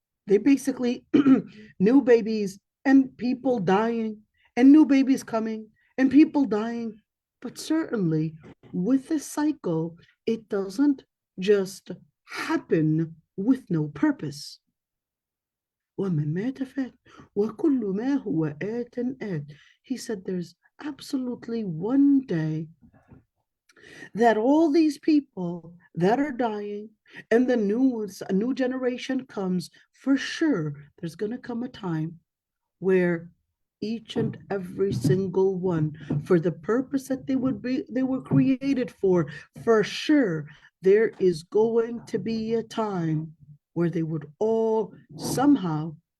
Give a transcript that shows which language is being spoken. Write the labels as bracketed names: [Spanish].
[English] They basically, new babies and people dying and new babies coming and people dying. But certainly with this cycle, it doesn't just happen with no purpose. [Arabic] ومن مات فات وكل ما هو آت آت. [English] He said there's absolutely one day that all these people that are dying and the new ones, a new generation comes, for sure there's going to come a time where each and every single one, for the purpose that they were created for sure there is going to be a time where they would all somehow